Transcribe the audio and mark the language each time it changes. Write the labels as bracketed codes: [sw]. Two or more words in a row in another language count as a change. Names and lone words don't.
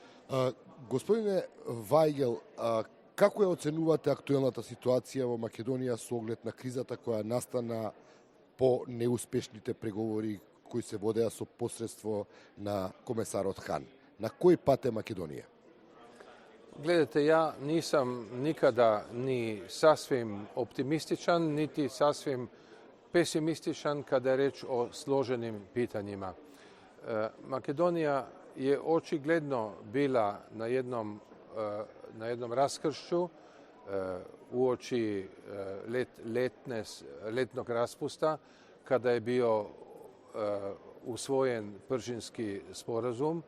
[mk] Господине Вајгел, како ја оценувате актуелната ситуација во Македонија со оглед на кризата која настана по неуспешните преговори кои се водеа со посредство на комесарот Хан? На кој пат е Македонија? [sr] Gledajte, ja nisam nikada ni sasvim optimističan, niti sasvim pesimističan kada je reč o složenim pitanjima. Makedonija je očigledno bila na jednom raskršću uoči letnog raspusta, kada je bio usvojen Pržinski sporazum.